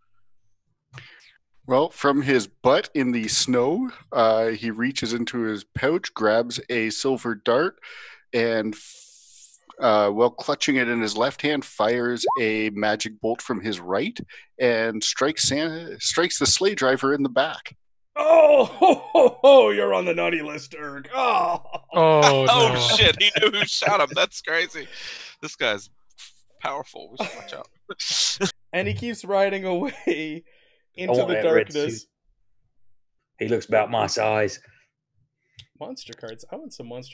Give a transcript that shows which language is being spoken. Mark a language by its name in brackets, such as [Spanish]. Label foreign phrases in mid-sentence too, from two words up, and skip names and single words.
[English] Well, from his butt in the snow, he reaches into his pouch, grabs a silver dart, and while clutching it in his left hand, fires a magic bolt from his right and strikes the sleigh driver in the back. Oh, ho, ho, ho, you're on the naughty list, Erg. Oh, Oh, Oh no. shit! He knew who shot him. That's crazy. This guy's powerful. We should watch out. and he keeps riding away into want the that red darkness. suit. He looks about my size. Monster cards. I want some monster